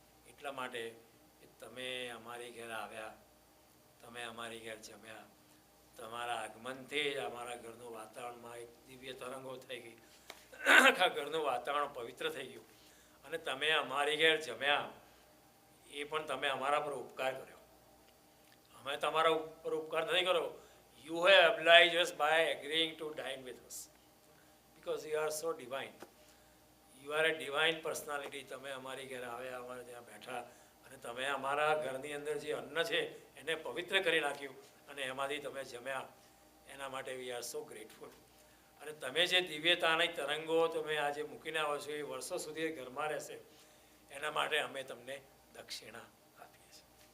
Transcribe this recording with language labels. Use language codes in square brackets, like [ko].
[gu] એટલા માટે કે તમે અમારી ઘેર આવ્યા, તમે અમારી ઘેર જમ્યા, તમારા આગમનથી જ અમારા ઘરનું વાતાવરણમાં એક દિવ્ય તરંગો થઈ ગઈ, આખા ઘરનું વાતાવરણ પવિત્ર થઈ ગયું. અને તમે અમારી ઘેર જમ્યા, એ પણ તમે અમારા પર ઉપકાર કર્યો. અમે તમારા ઉપર ઉપકાર નથી કર્યો. [en] You have obliged us by agreeing to dine with us because you are so divine. You are a divine personality. [gu] તમે અમારી ઘેર આવ્યા, અમારે ત્યાં બેઠા અને તમે અમારા ઘરની અંદર જે અન્ન છે એને પવિત્ર કરી નાખ્યું અને એમાંથી તમે જમ્યા. એના માટે [en] We are so grateful. [gu] અને તમે જે દિવ્યતાની તરંગો તમે આજે મૂકીને આવો છો એ વર્ષો સુધી ઘરમાં રહેશે, એના માટે અમે તમને દક્ષિણા આપીએ છીએ.